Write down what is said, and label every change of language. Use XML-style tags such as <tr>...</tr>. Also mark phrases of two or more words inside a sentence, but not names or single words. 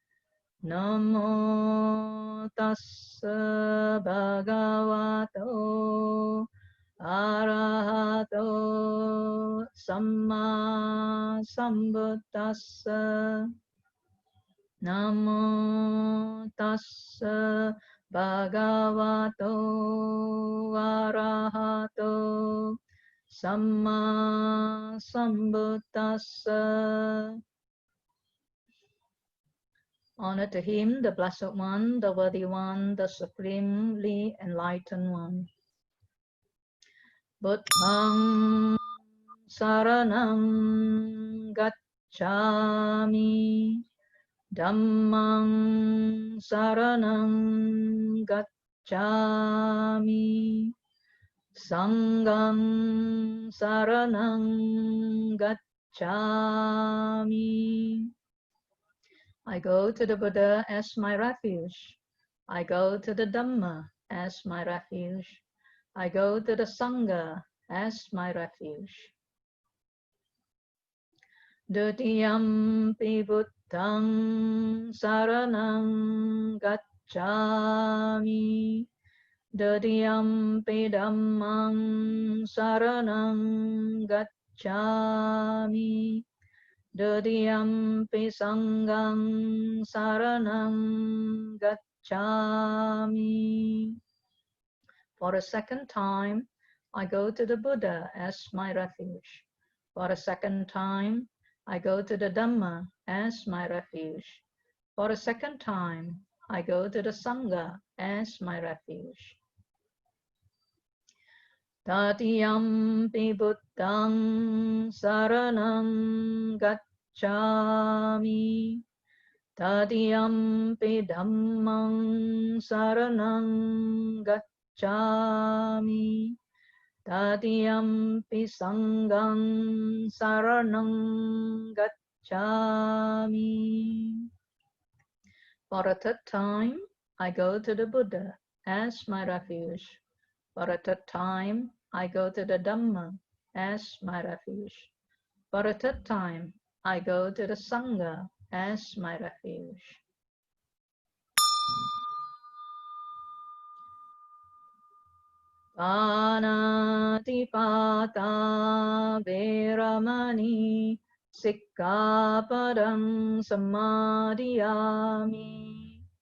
<pi>Namo tassa bhagavato arahato samma sambuddhassa. Namo tassa bhagavato arahato samma sambuddhassa.</pi> <en>Honor to him, the Blessed One, the Worthy One, the Supremely Enlightened One.</en> <pi>Buddhang saranam gacchami. Dhammang saranam gacchami. Sanghang saranam gacchami.</pi> <en>I go to the Buddha as my refuge. I go to the Dhamma as my refuge. I go to the Sangha as my refuge.</en> <pi>Dutiyampi buddhang saranam gacchami. Dutiyampi dhammang saranam gacchami. Dutiyampi sanghang saranam gacchami.</pi> <en>For a second time, I go to the Buddha as my refuge. For a second time, I go to the Dhamma as my refuge. For a second time, I go to the Sangha as my refuge.</en> <pi>Tatiyampi buddhang saranam gacchami. gacchami. Tadiyampi dhammang saranang gacchami. Tadiyampi sanghang saranang gacchami.</pi> <en>For a third time, I go to the Buddha as my refuge. For a third time, I go to the Dhamma as my refuge. For a third time, I go to the Sangha as my refuge.</en> <pi>Panatipata Veramani Sikkapadang Samadhiyami.</pi>